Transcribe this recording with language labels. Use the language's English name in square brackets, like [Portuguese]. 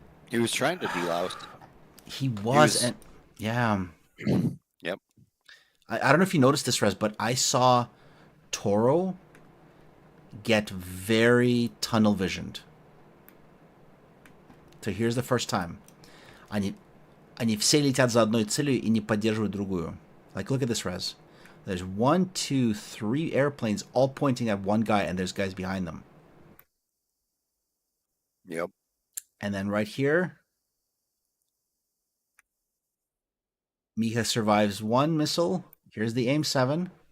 [English] He was trying to delouse. he was. And yeah, Yep. I don't know if you noticed this, Rez, but I saw Toro get very tunnel visioned. So here's the first time. [Russian] Они все летят за одной целью и не поддерживают другую. [English] Like, look at this, Rez. There's 1, 2, 3 airplanes all pointing at one guy, and there's guys behind them. Yep. And then right here, Miha survives one missile. Here's the AIM-7.